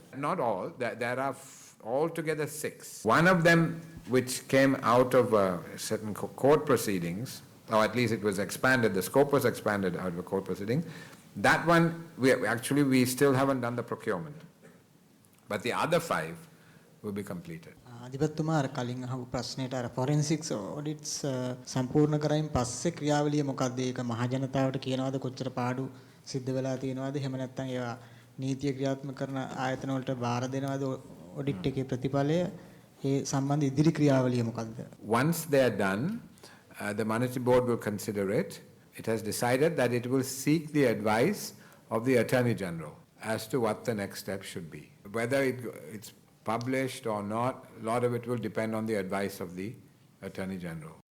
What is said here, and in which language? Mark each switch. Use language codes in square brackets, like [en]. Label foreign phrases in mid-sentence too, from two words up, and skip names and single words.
[en] Not all, there are altogether 6. One of them, which came out of certain court proceedings, or at least it was expanded, the scope was expanded out of a court proceeding. That one, we still haven't done the procurement. But the other 5 will be completed. [si] අධිපතිතුමා අර කලින් අහපු ප්‍රශ්නෙට අර [en] forensics audits [si] සම්පූර්ණ කරයින් පස්සේ ක්‍රියාවලිය මොකක්ද ඒක මහ ජනතාවට කියනවාද කොච්චර පාඩු සිද්ධ වෙලා තියෙනවද එහෙම නැත්නම් ඒවා නීතිය ක්‍රියාත්මක කරන ආයතන වලට බාර දෙනවද ඔඩිට් එකේ ප්‍රතිඵලය ඒ සම්බන්ධ ඉදිරි ක්‍රියාවලිය මොකක්ද? [en] Once they are done, the monetary board will consider it. It has decided that it will seek the advice of the Attorney General as to what the next step should be. Whether it's published or not, a lot of it will depend on the advice of the Attorney General.